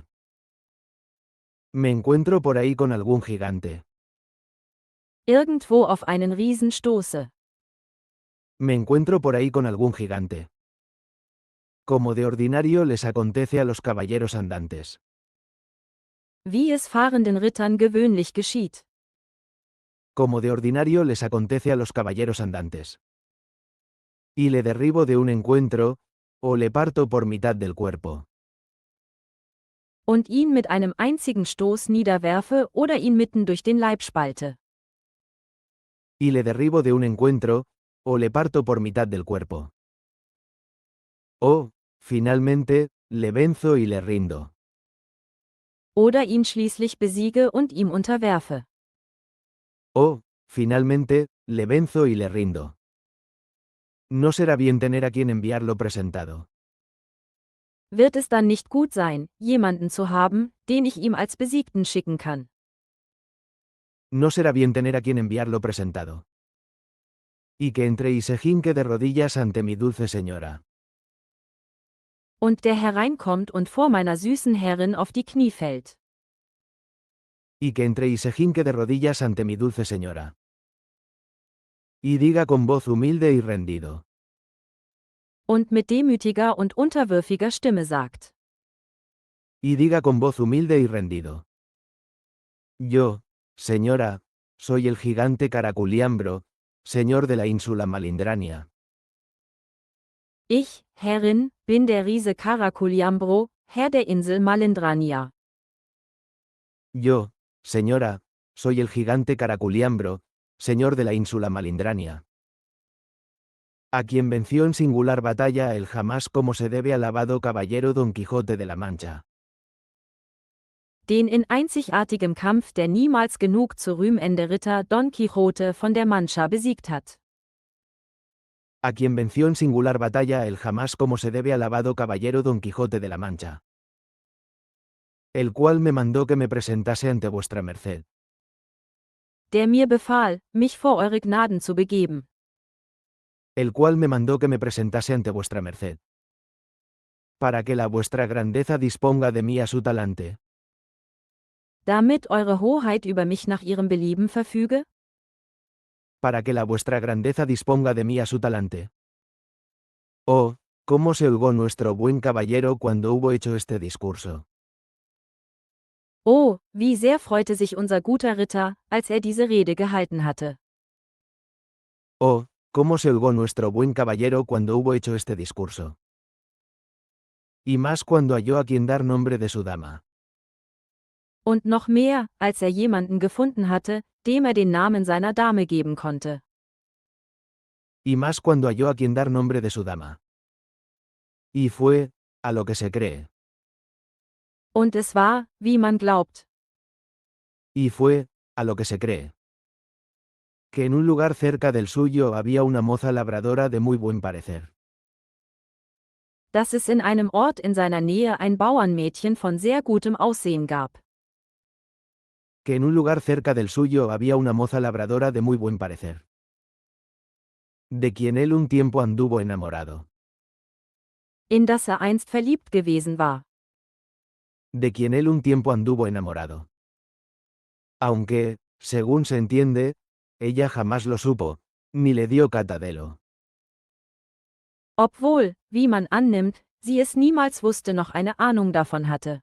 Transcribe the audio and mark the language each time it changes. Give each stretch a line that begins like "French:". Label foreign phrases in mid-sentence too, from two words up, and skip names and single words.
Spanish: Me encuentro por ahí con algún gigante.
German: irgendwo auf einen Riesen stoße,
Spanish: Me encuentro por ahí con algún gigante. Como de ordinario les acontece a los caballeros andantes.
German: wie es fahrenden Rittern gewöhnlich geschieht.
Spanish: Como de ordinario les acontece a los caballeros andantes. Y le derribo de un encuentro, o le parto por mitad del cuerpo.
German: Und ihn mit einem einzigen Stoß niederwerfe oder ihn mitten durch den Leib spalte.
Spanish: Y le derribo de un encuentro, o le parto por mitad del cuerpo. O, finalmente, le venzo y le rindo.
German: Oder ihn schließlich besiege und ihm unterwerfe.
Spanish: O, finalmente, le venzo y le rindo. No será bien tener a quien enviarlo presentado.
German: Wird es dann nicht gut sein, jemanden zu haben, den ich ihm als Besiegten schicken kann?
Spanish: No será bien tener a quien enviarlo presentado. Y que entre y se jinque de rodillas ante mi dulce señora.
German: Und der hereinkommt und vor meiner süßen Herrin auf die Knie fällt.
Spanish: Y que entre y se jinque de rodillas ante mi dulce señora. Y diga con voz humilde y rendido.
German: Und mit demütiger und unterwürfiger Stimme sagt.
Spanish: Y diga con voz humilde y rendido. Yo, señora, soy el gigante Caraculiambro, señor de la ínsula Malindrania.
German: Ich, Herrin, bin der Riese Karakuliambro, Herr der Insel Malindrania.
Spanish: Yo, señora, soy el gigante Caraculiambro, señor de la ínsula Malindrania. A quien venció en singular batalla el jamás como se debe alabado caballero Don Quijote de la Mancha.
German: Den in einzigartigem Kampf der niemals genug zu rühmende Ritter Don Quixote von der Mancha besiegt hat.
Spanish: A quien venció en singular batalla el jamás como se debe alabado caballero Don Quijote de la Mancha. El cual me mandó que me presentase ante vuestra merced.
German: Der mir befahl, mich vor eure Gnaden zu begeben.
Spanish: El cual me mandó que me presentase ante vuestra merced. Para que la vuestra grandeza disponga de mí a su talante.
German: Damit eure Hoheit über mich nach ihrem Belieben verfüge?
Spanish: Para que la vuestra grandeza disponga de mí a su talante. Oh, cómo se holgó nuestro buen caballero cuando hubo hecho este discurso.
German: Oh, wie sehr freute sich unser guter Ritter, als er diese Rede gehalten hatte.
Spanish: Oh, cómo se holgó nuestro buen caballero cuando hubo hecho este discurso. Y más cuando halló a quien dar nombre de su dama.
German: Und noch mehr, als er jemanden gefunden hatte, dem er den Namen seiner Dame geben konnte.
Spanish: Y más cuando halló a quien dar nombre de su dama. Y fue, a lo que se cree.
German: Und es war, wie man glaubt.
Spanish: Y fue, a lo que se cree. Que en un lugar cerca del suyo había una moza labradora de muy buen parecer.
German: Dass es in einem Ort in seiner Nähe ein Bauernmädchen von sehr gutem Aussehen gab.
Spanish: Que en un lugar cerca del suyo había una moza labradora de muy buen parecer. De quien él un tiempo anduvo enamorado.
German: In das er einst verliebt gewesen war.
Spanish: De quien él un tiempo anduvo enamorado. Aunque, según se entiende, ella jamás lo supo, ni le dio catadelo.
German: Obwohl, wie man annimmt, sie es niemals wusste noch eine Ahnung davon hatte.